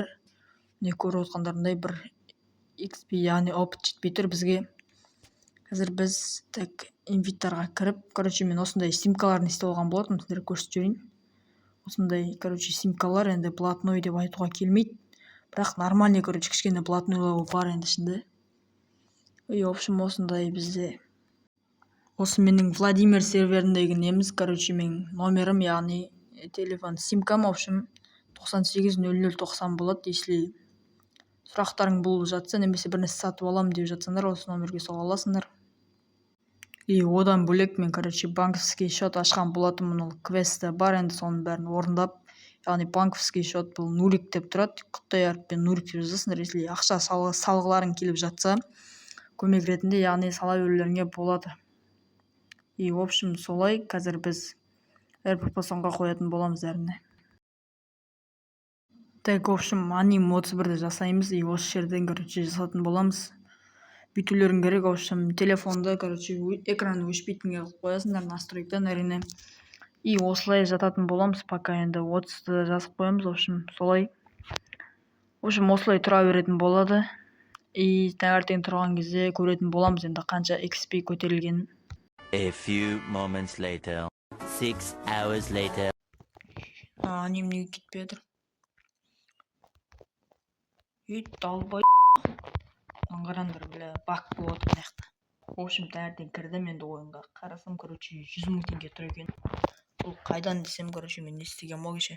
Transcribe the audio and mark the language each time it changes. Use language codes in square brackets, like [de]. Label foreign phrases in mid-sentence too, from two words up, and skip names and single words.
[kk] Не көріп отқандарындай бір XP, яғни опыт жетпей тұр бізге. Қазір біз инвиттарға кіріп, мен осындай симкаларын істеп алған болатынмын, сіздерге көрсетіп жіберейін. Осындай симкалар енді блатной деп айтуға келмейді. Бірақ нормальный, кішкене блатнойлау бар енді ішінде. [ru] И в общем [kk] осындай бізде. Осы менің Владимир серверіндегі неміз, менің номерім, яғни телефон симкам, [ru] в общем [kk] 980090 болады. Если сұрақтарың болып жатса, немесе бір нәрсе сатып аламын деп жатсаңдар, осы номерге соға аласыңдар. И одан бөлек мен [ru] банковский счет [kk] ашқан болатынмын, ол квесті бар, енді соның бәрін орындап. Яғни [ru] банковский счет [kk] бұл Нурик деп тұрады. Құттай әріппен Нурик деп жазасыңдар. Если ақша салғыларың келіп жатса, көмек ретінде, яғни сала берулеріңе болады. [ru] И в общем [kk] солай, қазір біз РПП сонға қоятын боламыз әріне. [ru] Так, в общем, [kk] аним 31-ді жасаймыз. И осы жерден жасатын боламыз. Бүйтулерің керек, [ru] в общем, [kk] телефонды, экраны өшпейтінге қоясыңдар, настройктан әрине. И осылай жататын боламыз, пока енді 30-ды жазып қоямыз, [ru] в общем, солай. В общем, [kk] осылай тұра беретін болады. И таңертең тұрған кезде көретін боламыз енді қанша XP көтерілгенін. [en] A few moments later, 6 hours later. [kk] Неге кетпей жатыр? Далбай. Қараңдар, бак болып отыр мына жақта. [ru] В общем, [kk] таңертең кірдім енді ойынға. Қарасам, 100 мың теңге тұр екен. Бұл қайдан десем, мен не істеген мо кеше.